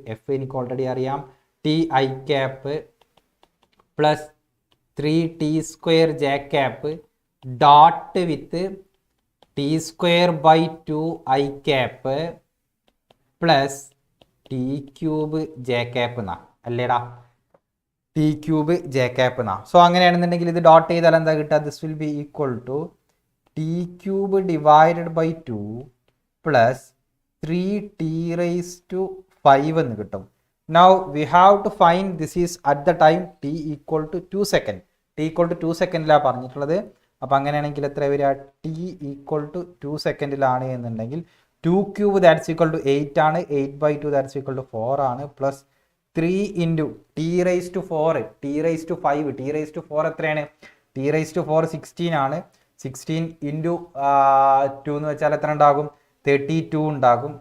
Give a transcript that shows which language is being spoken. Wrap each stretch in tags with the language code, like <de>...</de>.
<en>F എനിക്ക് already അറിയാം, T I cap plus 3T square J cap dot with T square by 2 I cap plus T cube J cap</en> <ml>എന്നാ അല്ലേടാ,</ml> <en>T cube J cap എന്നാ.</en> <ml>So അങ്ങനെയാണെന്നുണ്ടെങ്കിൽ ഇത് dot ചെയ്താൽ എന്താ കിട്ടുക,</ml> <en>this will be equal to T cube divided by 2 plus 3T raised to 5</en> <ml>എന്ന് കിട്ടും.</ml> <en>Now we have to find this is at the time T equal to 2 second.</en> <ml>T equal to 2 സെക്കൻഡിലാണ് പറഞ്ഞിട്ടുള്ളത്. അപ്പോൾ അങ്ങനെയാണെങ്കിൽ എത്ര വരിക, T ഈക്വൽ ടു 2 സെക്കൻഡിലാണ് എന്നുണ്ടെങ്കിൽ 2 cube that's equal to 8 ആണ്, 8/2 that's equal to 4 ആണ്, plus 3 into T raise to 4, T raise to 5, T raise to 4 എത്രയാണ്, T raise to 4 16 ആണ്, 16 ഇൻറ്റു 2 എന്ന് വെച്ചാൽ എത്ര ഉണ്ടാകും, 32 ഉണ്ടാകും.</ml>